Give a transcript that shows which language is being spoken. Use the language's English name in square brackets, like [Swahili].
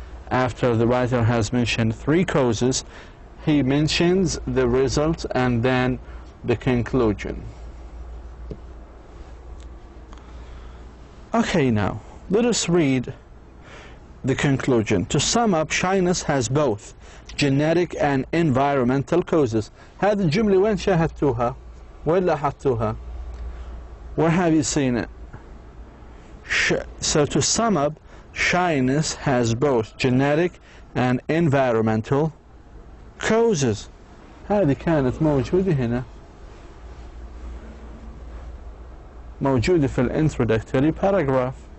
[English] After the writer has mentioned 3 causes, he mentions the results and then the conclusion. Okay, now let us read the conclusion. To sum up, shyness has both genetic and environmental causes. [Arabic] هذه الجملة وين شاهدتوها؟ وين لاحظتوها؟ [English] Where have you seen it? So to sum up, shyness has both genetic and environmental causes. [Arabic] هذه كانت موجودة هنا، موجودة في الانترودكتوري paragraph.